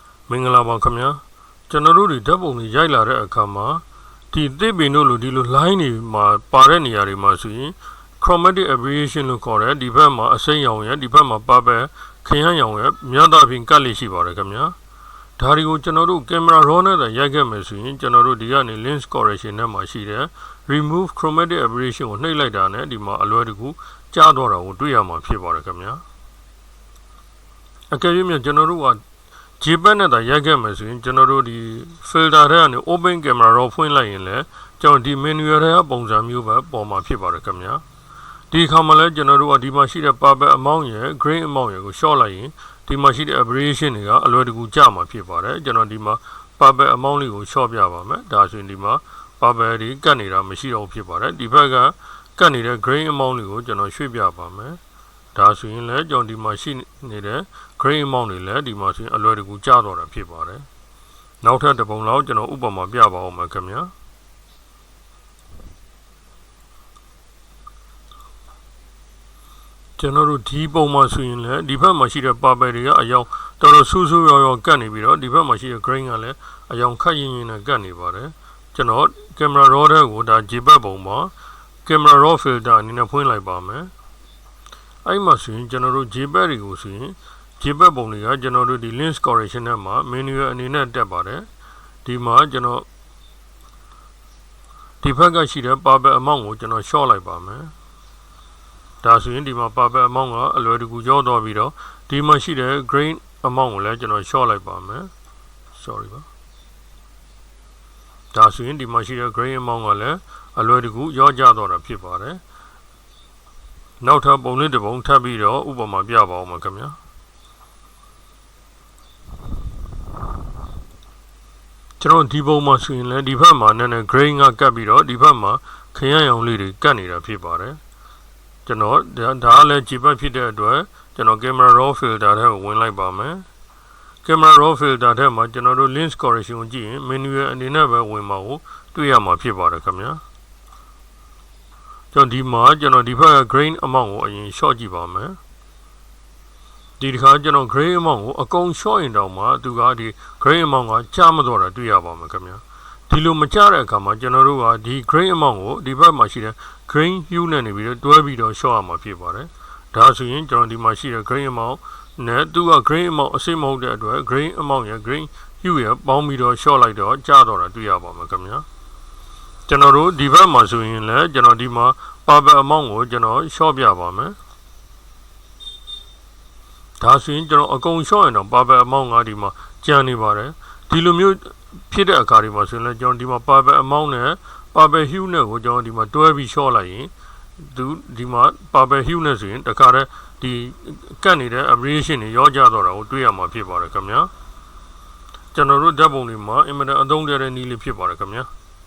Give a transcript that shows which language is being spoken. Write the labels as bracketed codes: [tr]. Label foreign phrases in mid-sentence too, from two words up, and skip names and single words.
[my] မင်္ဂလာပါခင်ဗျာကျွန်တော်တို့ဒီဓာတ်ပုံတွေရိုက်လာတဲ့အခါမှာဒီသစ်ပင်တို့လိုဒီလို line တွေမှာပါတဲ့နေရာတွေမှာဆိုရင် [en] chromatic aberration [my] လို့ခေါ်တယ်ဒီဘက်မှာအစိမ်းရောင်ရဲ့ဒီဘက်မှာပါပဲခရမ်းရောင်ရဲ့များသောအားဖြင့်ကတ်လေးရှိပါတယ်ခင်ဗျာဒါတွေကိုကျွန်တော်တို့ [en] camera raw [my] နဲ့ရိုက်ခဲ့မယ်ဆိုရင်ကျွန်တော်တို့ဒီကနေ [en] lens correction [my] နဲ့မှာရှိတဲ့ [en] remove chromatic aberration [my] ကိုနှိပ်လိုက်တာနဲ့ဒီမှာအလွယ်တကူကြားတော့တာကိုတွေ့ရမှာဖြစ်ပါတယ်ခင်ဗျာ အကယ်၍များကျွန်တော်တို့ကJPEG နဲ့ရိုက်ခဲ့မယ်ဆိုရင်ကျွန်တော်တို့ဒီ filter ထဲကနေ [en] open camera raw [my] ဖွင့်လိုက်ရင်လည်းကျွန်တော်ဒီ menu ထဲကပုံစံမျိုးပဲပေါ် မှာဖြစ်ပါတယ်ခင်ဗျာဒီအခါမှာလည်းကျွန်တော်တို့ကဒီမှာရှိတဲ့ [en] purple amount [my] ရယ် [en] green amount [my] ရယ်ကို short လိုက်ရင်ဒီမှာရှိတဲ့ aberration တွေကအလွယ်တကူကျမှာဖြစ်ပါတယ်ကျွန်တော်ဒီမှာ [en] purple amount [my] လေးကို short ပြပါမယ်ဒါဆိုရင်ဒီမှာ purple တွေကတ်နေတာမရှိတော့ဖြစ်ပါတယ်ဒီဘက်ကကတ်နေတဲ့ [en] green amount [my] လေးကိုကျွန်တော်ရွှေ့ပြပါမယ်ဒါဆိုရင်လည်းကျွန်တော်ဒီမှာရှိနေတဲ့ [en] green amount [my] တွေလည်းဒီမှာဆိုရင်အလွယ်တကူကျတော့တာဖြစ်ပါတယ်နောက်ထပ်တစ်ပုံလောက်ကျွန်တော်ဥပမာပြပါအောင်မယ်ခင်ဗျာ ကျွန်တော်တို့ဒီပုံမှာဆိုရင်လည်းဒီဘက်မှာရှိတဲ့ purple တွေကအယောင်တော်တော်ဆူဆူရောကတ်နေပြီးတော့ဒီဘက်မှာရှိတဲ့ green ကလည်းအယောင်ခက်ရင်ရင်နဲ့ကတ်နေပါတယ်ကျွန်တော် [en] camera raw [my] ထဲကိုဒါ JPEG ပုံမှာ [en] camera raw filter [my] အနေနဲ့ဖွင့်လိုက်ပါမယ်အဲ့မှာဆိုရင်ကျွန်တော်တို့ JPEG တွေကိုဆိုရင် JPEG ပုံတွေကကျွန်တော်တို့ဒီ [en] lens correction [my] နဲ့မှာ menu အနေနဲ့တက်ပါတယ်ဒီမှာကျွန်တော် ဒီဘက်ကရှိတဲ့ [en] purple amount [my] ကိုကျွန်တော် short လိုက်ပါမယ်ဒါဆိုရင်ဒီမှာ [en] purple amount [my] ကအလွယ်တကူကြောတော့ပြီးတော့ဒီမှာရှိတဲ့ [en] green amount [my] ကိုလည်းကျွန်တော် short လိုက်ပါမယ် sorry ပါ ဒါဆိုရင်ဒီမှာရှိတဲ့ [en] green amount [my] ကလည်းအလွယ်တကူရောကျတော့တာဖြစ်ပါတယ်နောက်ထပ်ပုံလေးတစ်ပုံထပ်ပြီးတော့ဥပမာပြပါအောင်ပါခင်ဗျာ ကျွန်တော်ဒီပုံမှာဆိုရင်လည်းဒီဘက်မှာနည်းနည်း grain ကကတ်ပြီးတော့ဒီဘက်မှာခရမ်းရောင်လေးတွေကတ်နေတာဖြစ်ပါတယ်ကျွန်တော်ဒါလည်း JPEG ဖြစ်တဲ့အတွက်ကျွန်တော် [en] camera raw filter [my] ထဲကိုဝင်လိုက်ပါမယ် [en] camera raw filter [my] ထဲမှာကျွန်တော်တို့ [en] lens correction [my] ကိုကြည့်ရင် menu အနေနဲ့ပဲဝင်မှာကိုတွေ့ရမှာဖြစ်ပါတယ်ခင်ဗျာ ကျွန်တော်ဒီမှာကျွန်တော်ဒီဘက်က [en] grain amount [my] ကိုအရင် short ကြည့်ပါမယ်ဒီတစ်ခါကျွန်တော် [en] grain amount [my] ကိုအကုန် short ရင်တောင်မှသူကဒီ [en] grain amount [my] က ကျမတော့တာတွေ့ရပါမယ်ခင်ဗျာဒီလိုမကျတဲ့အခါမှာကျွန်တော်တို့ကဒီ [en] grain amount [my] ကိုဒီဘက်မှာရှိတဲ့ [en] grain hue [my] နဲ့နေပြီးတော့တွဲပြီးတော့ short ရမှာဖြစ်ပါတယ်ဒါဆိုရင်ကျွန်တော်ဒီမှာရှိတဲ့ [en] grain amount [my] နဲ့သူက [en] grain amount [my] အစိမ့်မဟုတ်တဲ့အတွက် [en] grain amount [my] ရယ် [en] grain hue [my] ရယ်ပေါင်းပြီးတော့ short လိုက်တော့ကျတော့တာတွေ့ရပါမယ်ခင်ဗျာကျွန်တော်တို့ဒီဘက်မှာဆိုရင်လည်းကျွန်တော်ဒီမှာ [en] purple amount [my] ကိုကျွန်တော် short ပြပါမယ် ဒါဆိုရင်ကျွန်တော်အကုန် short ရင်တော့ [en] purple amount [my] ကဒီမှာကျန်နေပါတယ်ဒီလိုမျိုးဖြစ်တဲ့အခါဒီမှာဆိုရင်လည်းကျွန်တော်ဒီမှာ [en] purple amount [my] နဲ့ [en] purple hue [my] နဲ့ကိုကျွန်တော်ဒီမှာတွဲပြီး short လိုက်ရင်ဒီမှာ [en] purple hue [my] နဲ့ဆိုရင်တခါတည်းဒီကတ်နေတဲ့ aberration တွေရောကျတော့တာကိုတွေ့ရမှာဖြစ်ပါတယ်ခင်ဗျာကျွန်တော်တို့ဓာတ်ပုံတွေမှာအင်မတန်အသုံးကျတဲ့နည်းလေးဖြစ်ပါတယ်ခင်ဗျာ